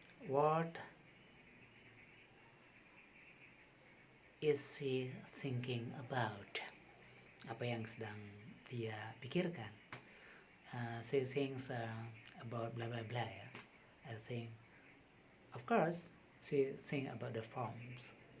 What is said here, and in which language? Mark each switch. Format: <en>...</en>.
<en>What is she thinking about?</en> <id>Apa yang sedang dia pikirkan?</id> <en>She thinks about blah blah blah ya. I think, of course, she think about the forms.</en>